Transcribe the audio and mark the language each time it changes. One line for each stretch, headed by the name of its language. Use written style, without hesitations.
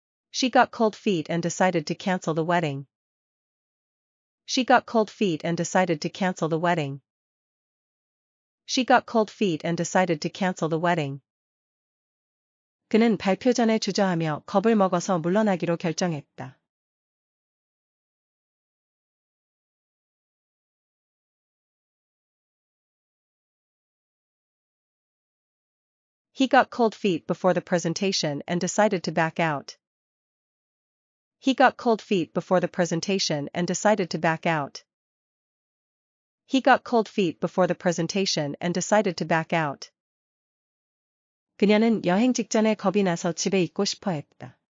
English: She got cold feet and decided to cancel the wedding. She got cold feet and decided to cancel the wedding. She got cold feet and decided to cancel the wedding.
Korean: 그는 발표 전에 주저하며 겁을 먹어서 물러나기로 결정했다.
English: He got cold feet before the presentation and decided to back out. He got cold feet before the presentation and decided to back out. He got cold feet before the presentation and decided to back out.
Korean: 그녀는 여행 직전에 겁이 나서 집에 있고 싶어 했다.